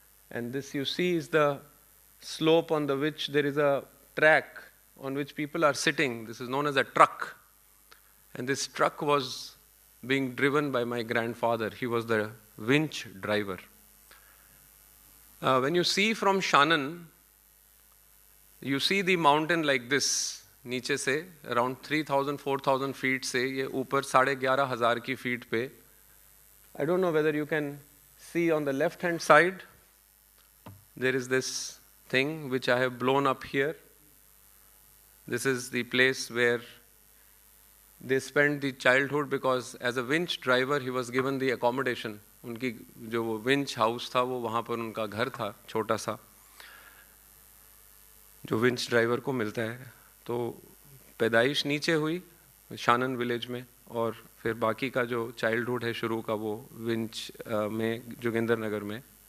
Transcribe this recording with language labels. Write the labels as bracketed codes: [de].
[en] And this you see is the slope on the which there is a track on which people are sitting. This is known as a truck. And this truck was being driven by my grandfather. He was the winch driver. When you see from Shannon, you see the mountain like this. [hi] नीचे से around 3,000-4,000 feet से ये ऊपर 11,500 की feet पे. [en] I don't know whether you can see on the left hand side, there is this thing which I have blown up here. This is the place where they spent the childhood, because as a winch driver he was given the accommodation. [hi] उनकी जो वो winch house था वो वहाँ पर उनका घर था छोटा सा, जो winch driver को मिलता है. तो पैदाइश नीचे हुई शानन विलेज में, और फिर बाकी का जो चाइल्डहुड है शुरू का वो विंच में जोगिंदर नगर में.